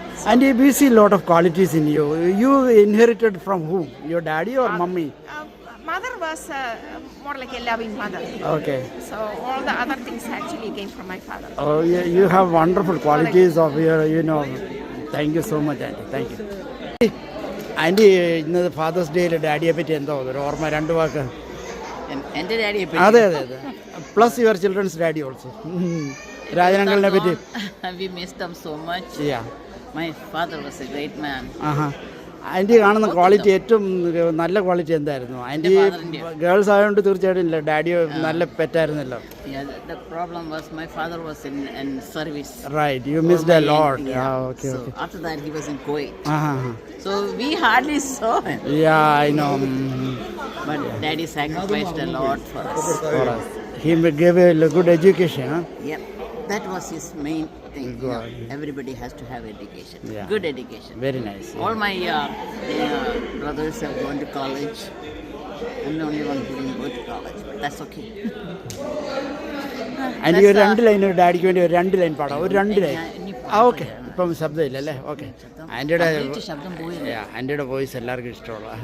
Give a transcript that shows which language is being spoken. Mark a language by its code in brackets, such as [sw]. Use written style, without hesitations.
[en] And we see a lot of qualities in you. You inherited from whom? Your daddy or mummy? Mother was more like a loving mother. Okay. So all the other things actually came from my father. Oh, you have wonderful qualities of your, Thank you so much, Auntie. Thank you. [ml] Anti ഇന്ന് fathers ഡേയിൽ ഡാഡിയെ പറ്റി എന്താ ഒരു ഓർമ്മ രണ്ട് വാക്ക്? എൻ്റെ ഡാഡിയെ [en] അതെ plus your children's daddy also. [ml] രാജനങ്ങളിനെ പറ്റി. [en] We miss them so much. Yeah. My father was a great man. [ml] Anti കാണുന്ന ക്വാളിറ്റി ഏറ്റവും നല്ല ക്വാളിറ്റി എന്തായിരുന്നു? ആൻറ്റി ഗേൾസ് ആയതുകൊണ്ട് തീർച്ചയായിട്ടും ഇല്ല, ഡാഡി നല്ല പെറ്റായിരുന്നല്ലോ. [en] The problem was my father was in service. Right, you missed a lot. Okay. So after that he was in Kuwait. So we hardly saw him. Yeah, I know. But daddy sacrificed a lot for us. He gave a good education. Yep. That was his main thing. Everybody has to have education. Yeah. Good education. Very nice. All my brothers have gone to college. I'm the only one who didn't go to college, but that's okay. [ml] Anti ഒരു 2 line ഡാഡിക്ക് വേണ്ടി ഒരു 2 line പാടാം. ഒരു 2 line. Okay. ഇപ്പം ശബ്ദമില്ലല്ലേ? Okay. ആൻറ്റിയുടെ voice എല്ലാവർക്കും ഇഷ്ടമുള്ള.